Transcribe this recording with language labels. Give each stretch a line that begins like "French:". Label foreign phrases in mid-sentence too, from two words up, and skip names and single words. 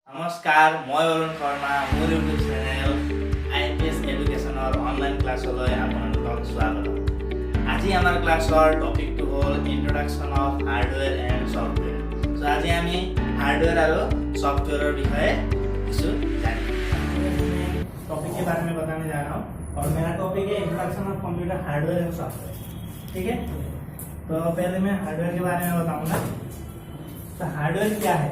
Assamese: নমস্কাৰ, মই অৰুণ শৰ্মা। মোৰ ইউটিউব চেনেল IAPS এডুকেশ্যনৰ অনলাইন ক্লাছলৈ আপোনালোকক স্বাগতম। আজি আমাৰ ক্লাছৰ টপিকটো হ'ল
English: introduction of hardware and software.
Assamese: সো আজি আমি
Hindi: हार्डवेयर और सॉफ्टवेयर विषय কিছু जानेंगे। टॉपिक के बारे में बताने जा रहा हूँ और मेरा टॉपिक है
English: introduction of computer hardware and software.
Hindi: ठीक है, तो पहले मैं हार्डवेयर के बारे में बताऊंगा। तो हार्डवेयर क्या है?